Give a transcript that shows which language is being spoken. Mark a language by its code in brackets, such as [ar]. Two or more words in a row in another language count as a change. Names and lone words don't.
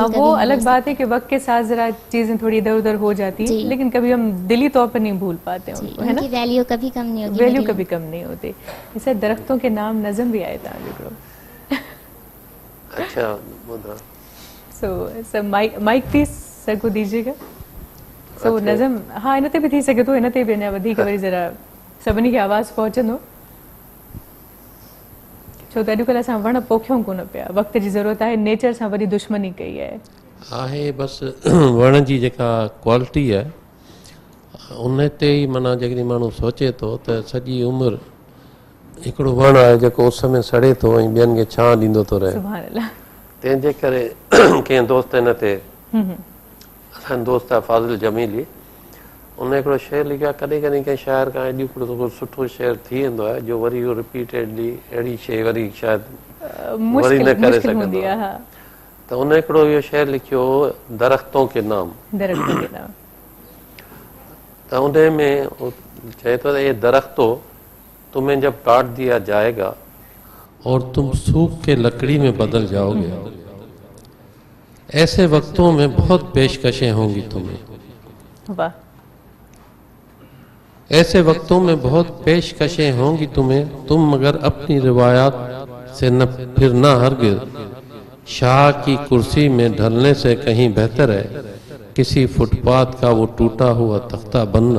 [ur] ہاں، وہ الگ بات ہے کہ وقت کے ساتھ ذرا چیزیں تھوڑی ادھر ادھر ہو جاتی ہیں، لیکن کبھی ہم دلی طور پر نہیں بھول پاتے ہیں ان کو، ہے نا? ویلیو کبھی کم نہیں ہوگی, ویلیو کبھی کم نہیں ہوتی. اسے درختوں کے نام نظم بھی آئے تھا. [sd] अच्छा बुधा। [ur] सर [en] mic please [ur] سر کو دیجیے گا. [sd] सो नज़म, हाँ इन ते भी थी सके तो, इन ते भी अञा वधीक वरी जरा सभिनी खे आवाज़ पहुचंदो, छो त अॼुकल्ह असां वण पोखियूं कोन पिया, वक़्त जी ज़रूरत आहे, नेचर सां वरी दुश्मनी कई आहे बस वण जी जेका क्वालिटी आहे उन ते ई माना जेकॾहिं माण्हू सोचे थो त सॼी उमिरि हिकिड़ो वण आहे जेको उस में सड़े थो ऐं ॿियनि खे छां ॾींदो थो रहे। [ar] سبحان الله. [sd] तंहिंजे करे कंहिं दोस्त हिन ते, असांजो दोस्त आहे फाज़िल जमीली, उन हिकिड़ो शेर लिखियो आहे, कॾहिं कॾहिं कंहिं शाइर खां एॾो हिकिड़ो सुठो शेर थी वेंदो आहे जो वरी उहो रिपीटेडली अहिड़ी शइ वरी शायदि वरी न करे सघंदो आहे। त उन हिकिड़ो इहो शेर लिखियो हो, [ur] درختوں کے نام. [sd] त उन में चए थो [ur] یہ درختو تمہیں جب کاٹ دیا جائے گا اور تم سوکھ کے لکڑی میں بدل جاؤ گے، ایسے وقتوں میں بہت پیشکشیں ہوں گی تمہیں. वाह। ایسے وقتوں میں بہت پیشکشیں ہوں گی تمہیں، تم مگر اپنی روایات سے نہ پھرنا ہرگز، شاہ کی کرسی میں ڈھلنے سے کہیں بہتر ہے کسی فٹ پاتھ کا وہ ٹوٹا ہوا تختہ بننا.